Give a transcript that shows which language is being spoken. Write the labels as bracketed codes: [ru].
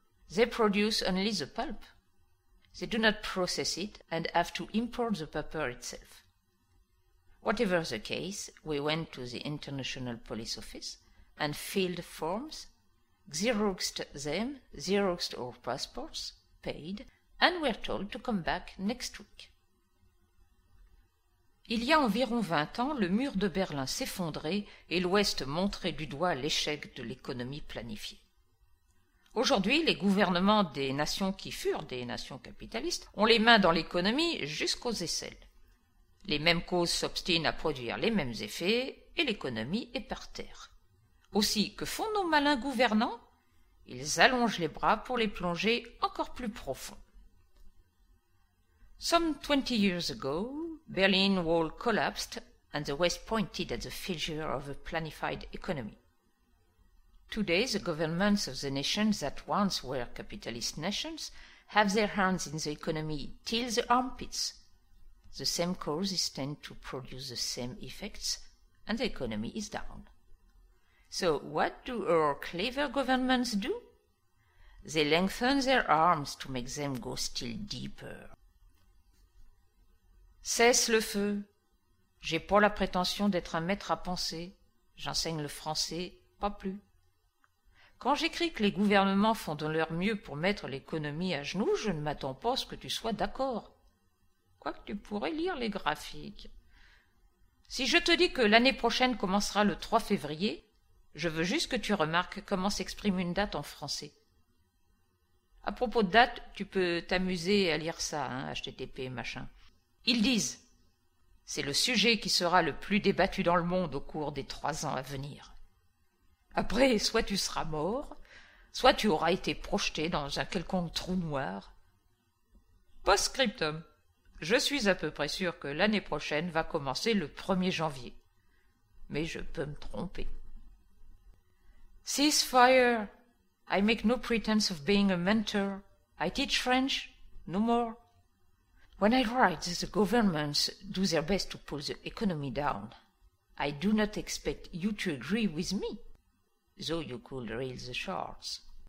[en] They produce only the pulp. They do not process it and have to import the paper itself. Whatever the case, we went to the International Police Office and filled forms, xeroxed them, xeroxed our passports, paid, and were told to come back next week. [fr] Il y a environ 20 ans, le mur de Berlin s'effondrait et l'Ouest montrait du doigt l'échec de l'économie planifiée. Aujourd'hui, les gouvernements des nations qui furent des nations capitalistes ont les mains dans l'économie jusqu'aux aisselles. Les mêmes causes s'obstinent à produire les mêmes effets et l'économie est par terre. Aussi, que font nos malins gouvernants? Ils allongent les bras pour les plonger encore plus profond. [en] Some 20 years ago, Berlin Wall collapsed and the West pointed at the failure of a planified economy. Today, the governments of the nations that once were capitalist nations have their hands in the economy till the armpits. The same causes tend to produce the same effects, and the economy is down. So what do our clever governments do? They lengthen their arms to make them go still deeper. [fr] Cesse le feu. J'ai pas la prétention d'être un maître à penser. J'enseigne le français, pas plus. Quand j'écris que les gouvernements font de leur mieux pour mettre l'économie à genoux, je ne m'attends pas à ce que tu sois d'accord. Quoique tu pourrais lire les graphiques. Si je te dis que l'année prochaine commencera le 3 février, je veux juste que tu remarques comment s'exprime une date en français. À propos de date, tu peux t'amuser à lire ça, HTTP, machin. Ils disent « C'est le sujet qui sera le plus débattu dans le monde au cours des 3 ans à venir. » Après, soit tu seras mort, soit tu auras été projeté dans un quelconque trou noir. Post-scriptum. Je suis à peu près sûr que l'année prochaine va commencer le 1er janvier. Mais je peux me tromper. [en] Ceasefire. I make no pretense of being a mentor. I teach French, no more. When I write, the governments do their best to pull the economy down. I do not expect you to agree with me, though you could raise the charts.